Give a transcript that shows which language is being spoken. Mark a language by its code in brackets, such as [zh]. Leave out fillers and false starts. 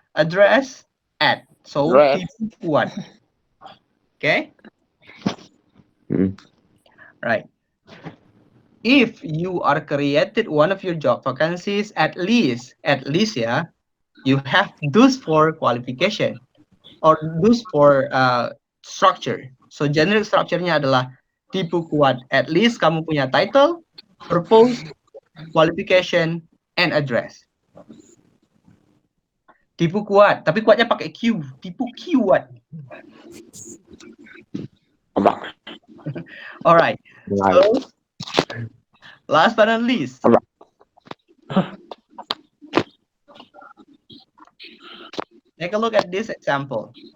[en] Address, at. So tipu kuat. Okay? Right. If you are created one of your job vacancies, at least yeah, you have those 4 qualification. or those four structure. [id] So generic structure-nya adalah tipu kuat. [en] At least [id] kamu punya [en] title, purpose, qualification, and address. [id] Tipu kuat, tapi kuatnya pakai Q. Tipu kuat. [en] Alright. So last but not least, take a look at this example.